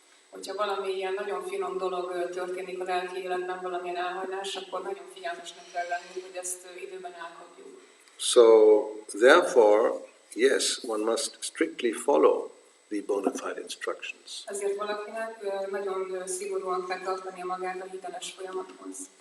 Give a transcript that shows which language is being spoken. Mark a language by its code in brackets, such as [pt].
[hu] Hogyha valami ilyen nagyon finom dolog történik a lelki életben, valamilyen elhajlás, akkor nagyon figyelmesnek kell lenni, hogy ezt időben elkapjuk. [en] So, therefore, yes, one must strictly follow the bona fide instructions. [hu] Ezért valakinek nagyon szigorúan kell tartania magát a hiteles folyamathoz.